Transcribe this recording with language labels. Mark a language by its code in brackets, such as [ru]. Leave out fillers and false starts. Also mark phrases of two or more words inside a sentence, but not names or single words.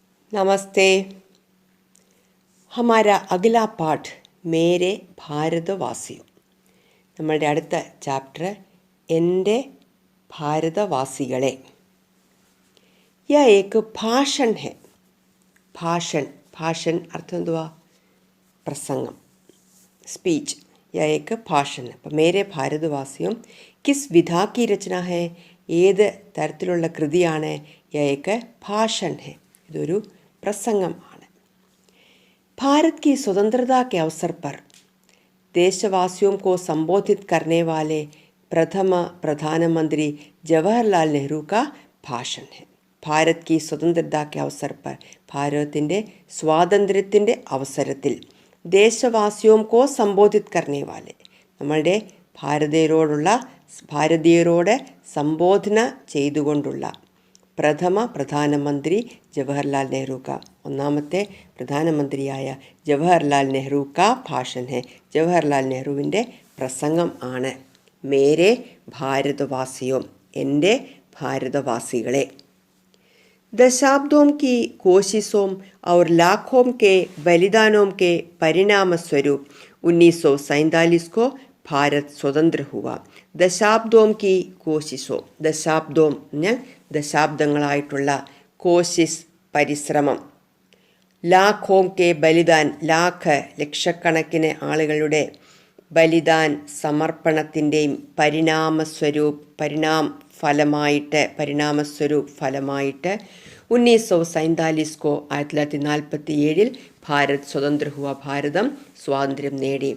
[hi] नमस्ते। हमारा अगला पाठ मेरे भारतवासियों। [ml] നമ്മളുടെ അടുത്ത ചാപ്റ്റർ എൻ്റെ ഭാരതവാസികളെ. [hi] यह एक भाषण है. भाषण अर्थ [ml] എന്തുവാ? പ്രസംഗം, स्पीच. [hi] यह एक भाषण है. അപ്പോൾ मेरे भारतवासियों किस विधा की रचना है? [ml] ഏത് തരത്തിലുള്ള കൃതിയാണ്? [hi] यह एक भाषण है. [ml] ഇതൊരു പ്രസംഗമാണ്. [hi] भारत की स्वतंत्रता के अवसर पर देशवासियों को संबोधित करने वाले प्रथम प्रधानमंत्री जवाहरलाल नेहरू का भाषण है. भारत की स्वतंत्रता के अवसर पर [ml] ഭാരതത്തിൻ്റെ സ്വാതന്ത്ര്യത്തിൻ്റെ അവസരത്തിൽ [hi] देशवासियों को संबोधित करने वाले [ml] നമ്മളുടെ ഭാരതീയരോട് സംബോധന ചെയ്തുകൊണ്ടുള്ള പ്രഥമ പ്രധാനമന്ത്രി ജവഹർലാൽ നെഹ്റു കാ ഒന്നാമത്തെ പ്രധാനമന്ത്രിയായ ജവഹർലാൽ നെഹ്റു [hi] का भाषण है. [ml] ജവഹർലാൽ നെഹ്റുവിൻ്റെ പ്രസംഗം ആണ് [hi] मेरे भारतवासियों, [ml] എൻ്റെ ഭാരതവാസികളെ. [hi] दशाब्दों की कोशिशों और लाखों के बलिदानों के परिणाम स्वरूप 1947 को भारत स्वतंत्र हुआ. दशाब्दों की कोशिशों, [ml] ദശാബ്ദോം എന്നാൽ ദശാബ്ദങ്ങളായിട്ടുള്ള, കോശിസ് പരിശ്രമം, [hi] लाखों के बलिदान, [ml] ലാഖ് ലക്ഷക്കണക്കിന് ആളുകളുടെ, ബലിദാൻ സമർപ്പണത്തിൻ്റെയും, പരിണാമസ്വരൂപ് ഫലമായിട്ട് 1947 को 1947 [hi] भारत स्वतंत्र हुआ, [ml] ഭാരതം സ്വാതന്ത്ര്യം നേടി.